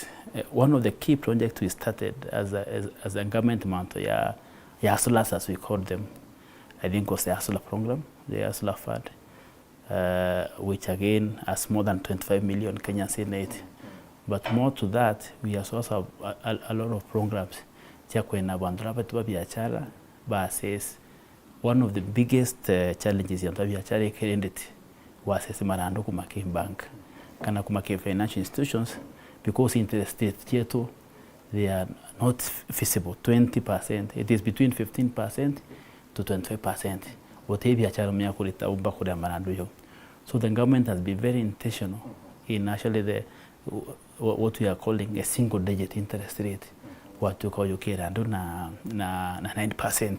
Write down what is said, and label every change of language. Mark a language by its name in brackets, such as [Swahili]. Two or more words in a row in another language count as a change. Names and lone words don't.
[English] One of the key projects we started as a government manto, hustlers as we called them, I think was the hustler program, the hustler fund, which again has more than 25 million Kenyans in it. But more to that, we also have a lot of programs. One of the biggest challenges in biashara was [Kamba] marando kumaki bank, kana kumaki [English] financial institutions, because in the state they are not feasible. 20%, it is between 15% to 25%. So the government has been very intentional in actually what we are calling a single-digit interest rate, what we call na 9%.